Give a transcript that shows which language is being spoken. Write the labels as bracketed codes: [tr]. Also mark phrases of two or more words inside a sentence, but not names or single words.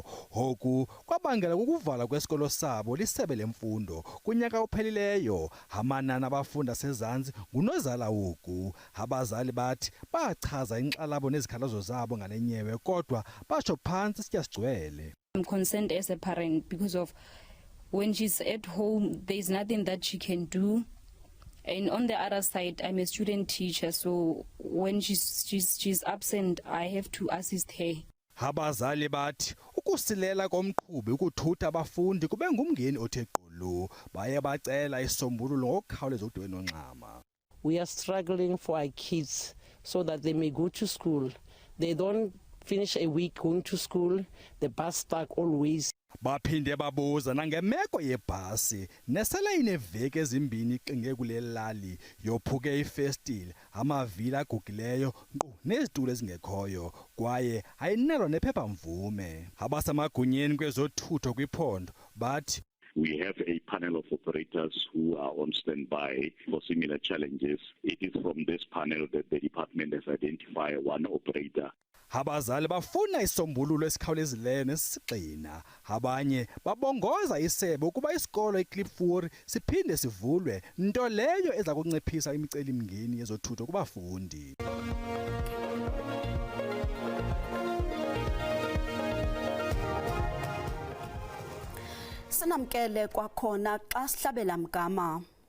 [xh] Oku kwabangela ukuvala kwesikolo sabo lisebe lemfundo kunyaka ophelileyo. Amanani abafundi asezantsi ngunozala woku. Abazali bathi bachaza inkxalabo nezikhalazo zabo ngale nyewe kodwa batsho phantsi sitya sigcwele. [en] I'm concerned as a parent because of when she's at home, there's nothing that she can do. And on the other side, I'm a student teacher, so when she's absent, I have to assist her. [xh] Abazali bathi ukusilela komqhubi ukuthutha abafundi kube ngumngeni othe qolo. Baye bacela isombululo ngokukhawuleza udwe nonxama. [en] We are struggling for our kids so that they may go to school. They don't finish a week going to school, the bus stuck always. [xh] Baphinde babuza nangemeko yebhasi nesele ineveki ezimbini iqinge kule lali yophuke ifestile, amavili agugileyo nkqu nezitulo ezingekhoyo kwaye ayinalo nephepha mvume. Abasemagunyeni kwezothutho kwiphondo bathi [en] we have a panel of operators who are on standby for similar challenges. It is from this panel that the department has identified one operator. [xh] Abazali bafuna isombululo esikhawulezileyo nesisigxina. Abanye babongoza isebe ukuba isikolo eKlipfort siphinde sivulwe, nto leyo eza kunciphisa imicelimngeni yezothutho kubafundi. Sinamkele kwakhona xa sihlabela mgama.